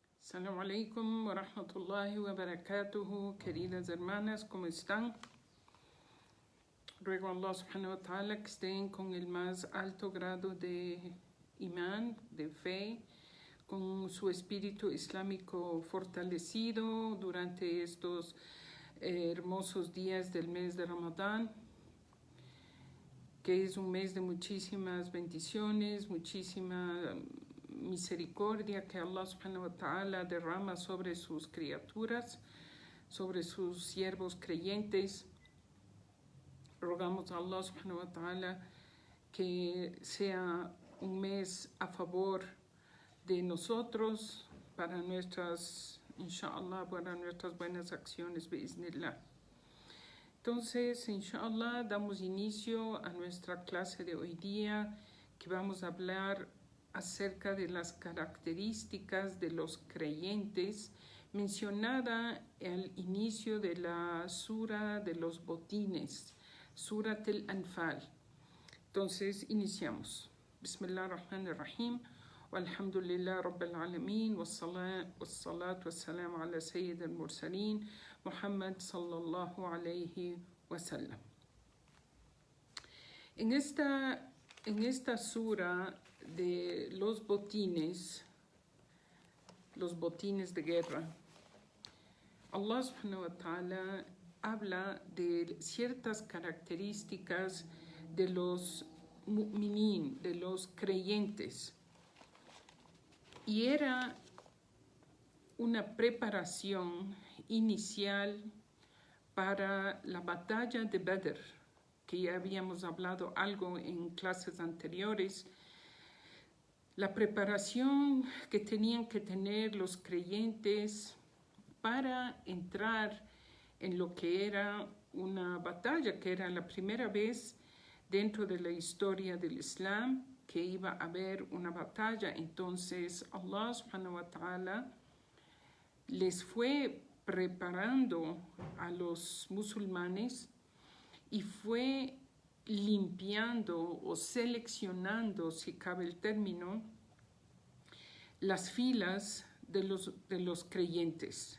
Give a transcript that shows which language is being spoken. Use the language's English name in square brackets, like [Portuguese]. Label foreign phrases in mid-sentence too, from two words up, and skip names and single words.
[Arabic] السلام عليكم ورحمة الله وبركاته, [Spanish] queridas hermanas, ¿cómo están? Ruego a [Arabic] الله سبحانه وتعالى [Spanish] que estén con el más alto grado de imán, de fe, con su espíritu islámico fortalecido durante estos hermosos días del mes de Ramadán, que es un mes de muchísimas bendiciones, muchísima misericordia que [Arabic] الله سبحانه وتعالى [Spanish] derrama sobre sus criaturas, sobre sus siervos creyentes. Rogamos a [Arabic] الله سبحانه وتعالى [Spanish] que sea un mes a favor de nosotros para nuestras, inshallah, para nuestras buenas acciones, biiznillah. Entonces, inshallah, damos inicio a nuestra clase de hoy día, que vamos a hablar acerca de las características de los creyentes mencionada al inicio de la sura de los botines, Surat al-Anfal. Entonces, iniciamos. [Arabic] بسم الله الرحمن الرحيم. والحمد لله رب العالمين. والصلاة والسلام على سيد المرسلين. محمد صلى الله عليه وسلم. [Spanish] En esta sura de los botines de guerra, [Arabic] الله سبحانه وتعالى [Spanish] habla de ciertas características de los mu'minin, de los creyentes, y era una preparación inicial para la batalla de Badr, que ya habíamos hablado algo en clases anteriores. La preparación que tenían que tener los creyentes para entrar en lo que era una batalla, que era la primera vez dentro de la historia del Islam que iba a haber una batalla. Entonces [Arabic] الله سبحانه وتعالى [Spanish] les fue preparando a los musulmanes y fue limpiando o seleccionando, si cabe el término, las filas de los creyentes.